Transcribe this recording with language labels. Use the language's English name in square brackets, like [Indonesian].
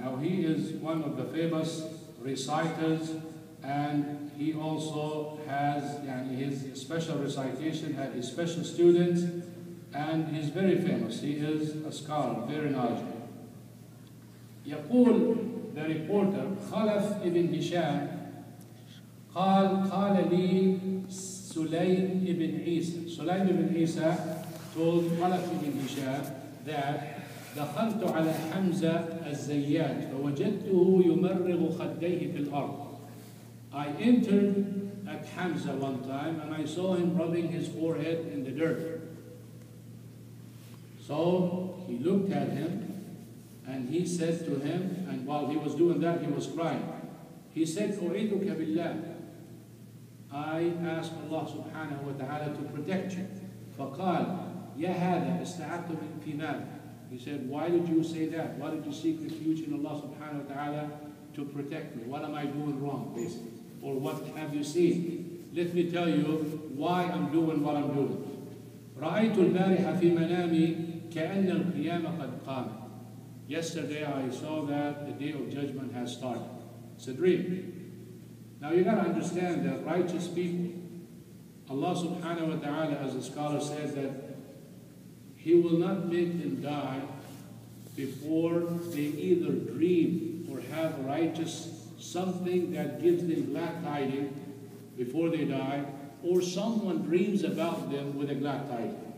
[English] Now he is one of the famous reciters, and he also has his special recitation, had his special students, and he's very famous. He is a scholar, very knowledgeable. [Arabic] يقول [English] the reporter خلف ibn Hisham [Arabic] قال لي [English] سليم ibn Isa. Sulaym ibn Isa told Khalaf ibn Hisham that [Arabic] دخلت على حمزة الزيات فوجدته يمرغ خديه في الأرض. [English] I entered at Hamza one time and I saw him rubbing his forehead in the dirt. So he looked at him and he said to him, and while he was doing that, he was crying. He said, [Arabic] أعيذك بالله. [English] I ask Allah subhanahu wa ta'ala to protect you. [Arabic] فقال يا هذا استعذت في ماذا. [English] He said, why did you say that? Why did you seek refuge in Allah subhanahu wa ta'ala to protect me? What am I doing wrong, basically? Or what have you seen? Let me tell you why I'm doing what I'm doing. [Arabic] رأيت البارحة في منامي كأن القيامة قد قامت. [English] Yesterday I saw that the day of judgment has started. It's a dream. Now you got to understand that righteous people, Allah subhanahu wa ta'ala, as the scholar says, that He will not make them die before they either dream or have righteous something that gives them glad tidings before they die, or someone dreams about them with a glad tidings.